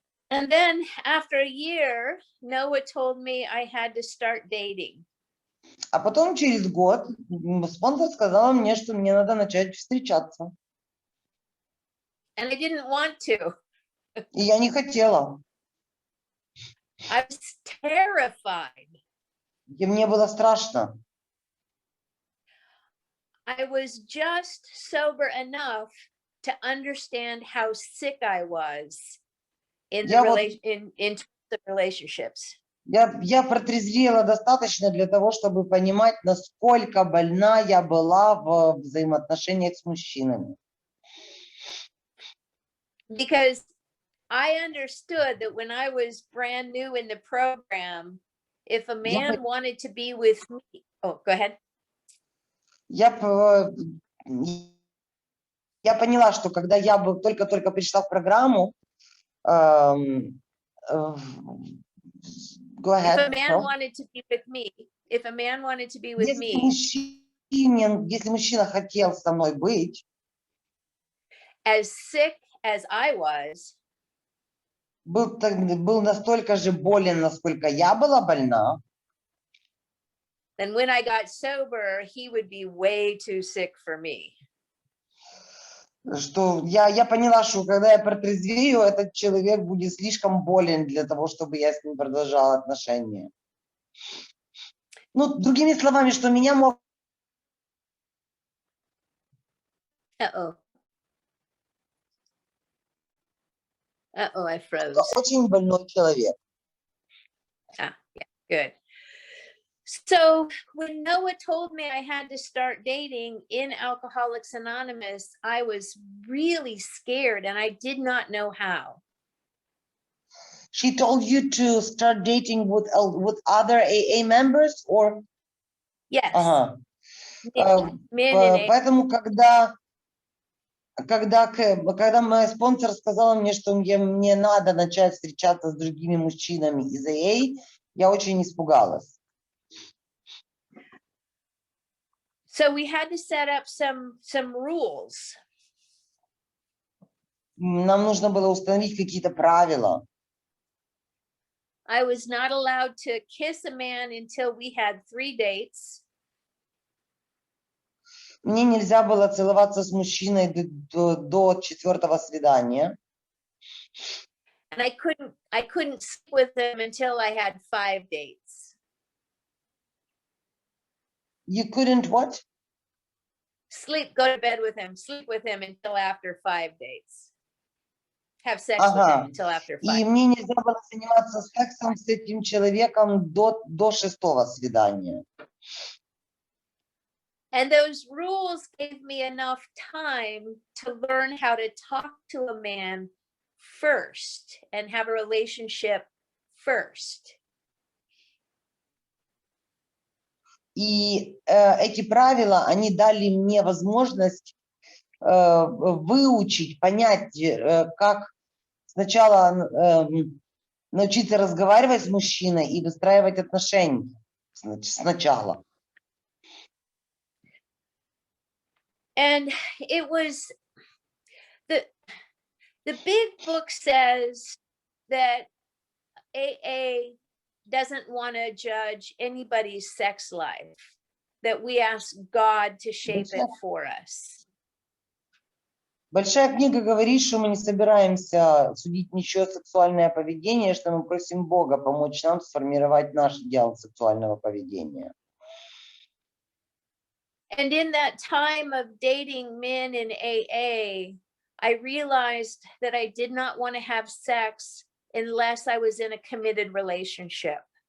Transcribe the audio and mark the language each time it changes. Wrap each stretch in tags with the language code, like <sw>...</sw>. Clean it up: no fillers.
<en>And then after a year, Noah told me I had to start dating.</en> <ru>А потом через год спонсор сказала мне, что мне надо начать встречаться.</ru> <en>And I didn't want to.</en> <ru>И я не хотела.</ru> <en>I was terrified.</en> <ru>И мне было страшно.</ru> <en>I was just sober enough to understand how sick I was in the relationships.</en> <ru>Я протрезвела достаточно для того, чтобы понимать, насколько больна я была в взаимоотношениях с мужчинами.</ru> <en>Because I understood that when I was brand new in the program, if a man wanted to be with me, oh, go ahead.</en> <ru>Я поняла, что когда я только-только пришла в программу,</ru> <en>go ahead. If a man wanted to be with me, if a man wanted to be with me,</en> <ru>если мужчина хотел со мной быть,</ru> <en>as sick as I was,</en> <ru>был настолько же болен, насколько я была больна,</ru> <en>then when I got sober, he would be way too sick for me.</en> <ru>Что я поняла, что когда я протрезвею, этот человек будет слишком болен для того, чтобы я с ним продолжала отношения. Ну, другими словами, что меня мог...</ru> <en>Uh-oh, I froze.</en> <ru>Очень больной человек.</ru> <en>Ah, yeah, good. So when Noah told me I had to start dating in Alcoholics Anonymous, I was really scared and I did not know how. She told you to start dating with other AA members, or? Yes.</en> <ru>Ага.</ru> <en>Men in AA.</en> <ru>Поэтому, когда мой спонсор сказала мне, что мне надо начать встречаться с другими мужчинами из AA, я очень испугалась.</ru> <en>So we had to set up some rules.</en> <ru>Нам нужно было установить какие-то правила.</ru> <en>I was not allowed to kiss a man until we had 3 dates.</en> <ru>Мне нельзя было целоваться с мужчиной до 4-го свидания.</ru> <en>And I couldn't sleep with him until I had 5 dates. You couldn't what? Go to bed with him, sleep with him until after 5 dates. Have sex with him until after 5.</en> <ru>И мне нельзя было заниматься сексом с этим человеком до 6-го свидания.</ru> <en>And those rules gave me enough time to learn how to talk to a man first and have a relationship first.</en> <ru>И эти правила, они дали мне возможность выучить, понять, как сначала научиться разговаривать с мужчиной и выстраивать отношения сначала.</ru> <en>And it was the big book says that AA doesn't want to judge anybody's sex life, that we ask God to shape it for us.</en> <ru>Большая книга говорит, что мы не собираемся судить ничье сексуальное поведение, что мы просим Бога помочь нам сформировать наш идеал сексуального поведения.</ru> <en>And in that time of dating men in AA, I realized that I did not want to have sex unless I was in a committed relationship.</en>